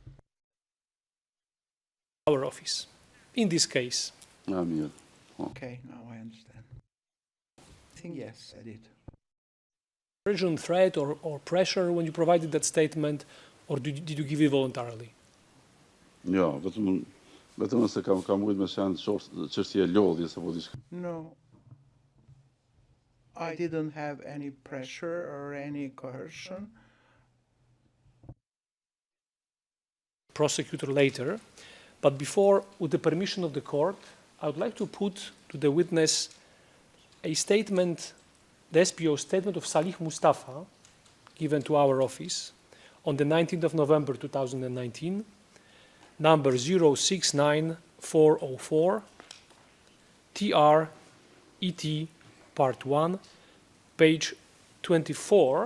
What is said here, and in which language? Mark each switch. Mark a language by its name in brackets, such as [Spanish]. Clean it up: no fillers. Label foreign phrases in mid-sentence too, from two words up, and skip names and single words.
[English] Our office. In this case. Okay, now I understand. I think yes, I did. Coercion, threat, or pressure when you provided that statement, or did you give it voluntarily? [Albanian] Ja, vetëm nëse kam ujtë me shenë çështje lodhjes apo diçka. [English] No, I didn't have any pressure or any coercion. Prosecutor later, but before, with the permission of the court, I would like to put to the witness a statement, the SPO statement of Salih Mustafa, given to our office on the 19th of November 2019, number 069404, TR-ET Part 1, page 24.